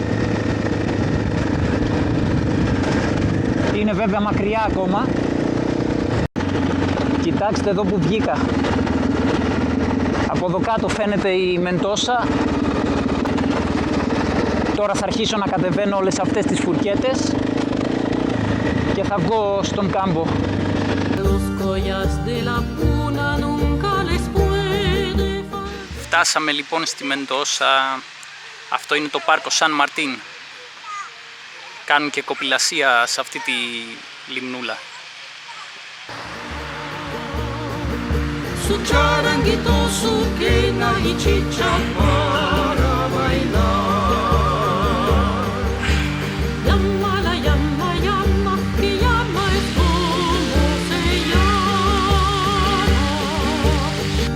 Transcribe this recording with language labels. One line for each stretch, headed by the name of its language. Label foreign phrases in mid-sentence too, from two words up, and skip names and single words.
Greek: Είναι βέβαια μακριά ακόμα. Κοιτάξτε εδώ που βγήκα. Από εδώ κάτω φαίνεται η Μεντόσα. Τώρα θα αρχίσω να κατεβαίνω όλες αυτές τις φουρκέτες και θα βγω στον κάμπο.
Spanish: Los collas de la puna nunca les puede
Greek: Φτάσαμε λοιπόν στη Μεντόσα. Αυτό είναι το πάρκο Σαν Μαρτίν. Κάνουν και κοπηλασία σε αυτή τη λιμνούλα.
Spanish: Su charanguito, su quena y chicha para bailar. Llama, llama, que llama es como se llama.